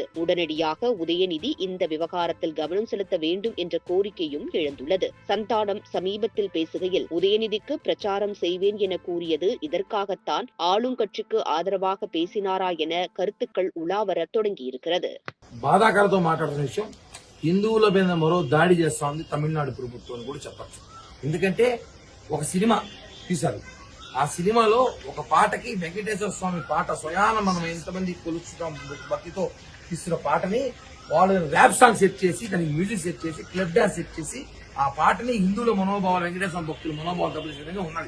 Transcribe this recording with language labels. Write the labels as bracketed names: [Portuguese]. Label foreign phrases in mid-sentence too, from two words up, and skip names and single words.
[Tamil] உடனடியாக உதயநிதி இந்த விவகாரத்தில் கவனம் செலுத்த வேண்டும் என்ற கோரிக்கையும் எழுந்துள்ளது. சந்தானம் சமீபத்தில் பேசுகையில் உதயநிதிக்கு பிரச்சாரம் செய்வேன் என கூறியது இதற்காகத்தான் ஆளும் கட்சிக்கு ஆதரவாக பேசினாரா என கருத்துக்கள் உலாவர தொடங்கியிருக்கிறது. [Telugu] బాధాకరతో మాట్లాడుతున్న విషయం హిందువుల మీద మరో దాడి చేస్తా ఉంది తమిళనాడు ప్రభుత్వం కూడా చెప్పచ్చు. ఎందుకంటే ఒక సినిమా తీశారు. ఆ సినిమాలో ఒక పాటకి వెంకటేశ్వర స్వామి పాట స్వయాన మనం ఎంతమంది కొలుస్తున్నాం భక్తితో తీసిన పాటని వాళ్ళు [English] rap song [Telugu] సెట్ చేసి దానికి మ్యూజిక్ సెట్ చేసి [English] club dance [Telugu] సెట్ చేసి ఆ పాటని హిందువుల మనోభావాలు వెంకటేశ్వర భక్తుల మనోభావాలు దెబ్బతీసే విధంగా ఉన్నది.